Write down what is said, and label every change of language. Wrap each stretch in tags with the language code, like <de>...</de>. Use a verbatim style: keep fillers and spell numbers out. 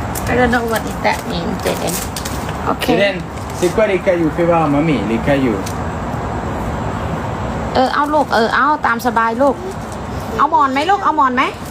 <en>I don't know what is that mean Jaden Okay</en> <fr>Jaden C'est quoi les cailloux Fais voir à mamie, les cailloux.</fr> <th>เออเอาลูกเออเอาตามสบายลูกเอาหมอนไหมลูกเอาหมอนไหม</th>